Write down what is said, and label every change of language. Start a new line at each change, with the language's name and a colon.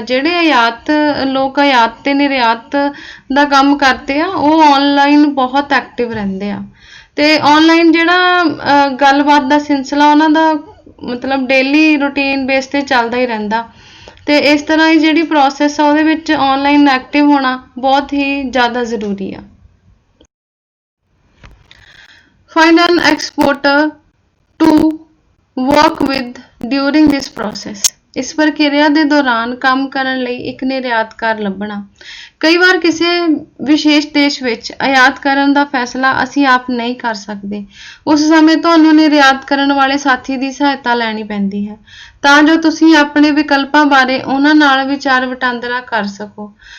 Punjabi: ਜਿਹੜੇ ਲੋਕ ਆਯਾਤ ਤੇ ਨਿਰਯਾਤ ਦਾ ਕੰਮ ਕਰਦੇ ਆ ਉਹ ਆਨਲਾਈਨ ਬਹੁਤ ਐਕਟਿਵ ਰਹਿੰਦੇ ਆ। ਤੇ ਆਨਲਾਈਨ ਜਿਹੜਾ ਗੱਲਬਾਤ ਦਾ ਸਿਲਸਿਲਾ ਉਹਨਾਂ ਦਾ ਮਤਲਬ
English: daily routine base
Punjabi: ਤੇ ਚੱਲਦਾ ਹੀ ਰਹਿੰਦਾ। ਤੇ ਇਸ ਤਰ੍ਹਾਂ ਹੀ ਜਿਹੜੀ ਪ੍ਰੋਸੈਸ ਆ ਉਹਦੇ ਵਿੱਚ ਆਨਲਾਈਨ ਐਕਟਿਵ ਹੋਣਾ ਬਹੁਤ ਹੀ ਜ਼ਿਆਦਾ ਜ਼ਰੂਰੀ ਆ।
English: Find an exporter to work with during this process.
Punjabi: ਇਸ ਪ੍ਰਕਿਰਿਆ ਦੇ ਦੌਰਾਨ ਕੰਮ ਕਰਨ ਲਈ ਇੱਕ ਨਿਰਯਾਤਕਾਰ ਲੱਭਣਾ। ਕਈ ਵਾਰ ਕਿਸੇ ਵਿਸ਼ੇਸ਼ ਦੇਸ਼ ਵਿੱਚ ਆਯਾਤ ਕਰਨ ਦਾ ਫੈਸਲਾ ਅਸੀਂ ਆਪ ਨਹੀਂ ਕਰ ਸਕਦੇ। ਉਸ ਸਮੇਂ ਤੁਹਾਨੂੰ ਨਿਰਯਾਤ ਕਰਨ ਵਾਲੇ ਸਾਥੀ ਦੀ ਸਹਾਇਤਾ ਲੈਣੀ ਪੈਂਦੀ ਹੈ ਤਾਂ ਜੋ ਤੁਸੀਂ ਆਪਣੇ ਵਿਕਲਪਾਂ ਬਾਰੇ ਉਹਨਾਂ ਨਾਲ ਵਿਚਾਰ ਵਟਾਂਦਰਾ ਕਰ ਸਕੋ।